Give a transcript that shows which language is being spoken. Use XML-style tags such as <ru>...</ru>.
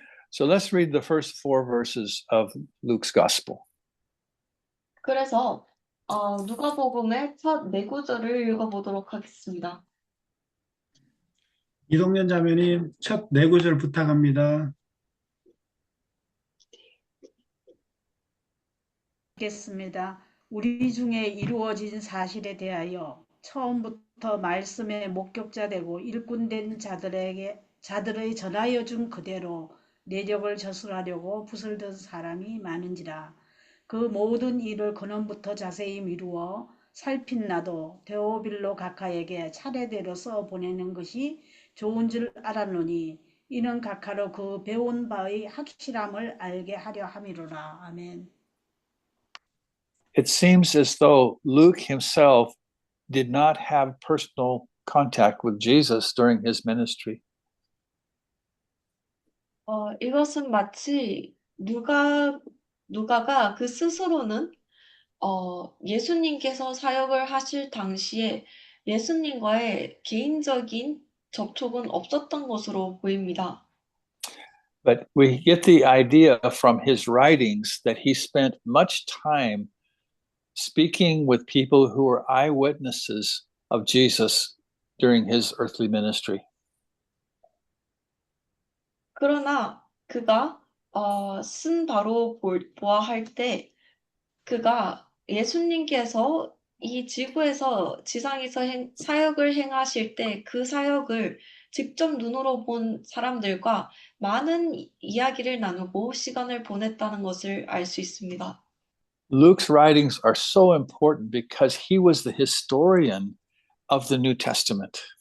<en>So let's read the first 4 verses of Luke's gospel.</en> <ko>그래서 누가복음의 첫 4구절을 읽어보도록 하겠습니다. 이동현 자매님 첫 4구절 부탁합니다. 겠습니다. 우리 중에 이루어진 사실에 대하여 처음부터 말씀의 목격자 되고 일꾼된 자들의 전하여 준 그대로 내력을 저술하려고 붓을 든 사람이 많은지라. 그 모든 일을 근원부터 자세히 미루어 살핀 나도 데오빌로 각하에게 차례대로 써 보내는 것이 좋은 줄 알았노니 이는 각하로 그 배운 바의 확실함을 알게 하려 함이로라. 아멘.</ko> <en>It seems as though Luke himself did not have personal contact with Jesus during his ministry.</en> <ko>이것은 마치 누가가 그 스스로는 예수님께서 사역을 하실 당시에 예수님과의 개인적인 접촉은 없었던 것으로 보입니다.</ko> <en>But we get the idea from his writings that he spent much time speaking with people who were eyewitnesses of Jesus during his earthly ministry.</en> <ko>그러나 그가 쓴 바로 보아할 때 그가 예수님께서 이 지상에서 사역을 행하실 때 그 사역을 직접 눈으로 본 사람들과 많은 이야기를 나누고 시간을 보냈다는 것을 알 수 있습니다.</ko> <en>Luke's writings are so important because he was the historian of the New Testament.</en>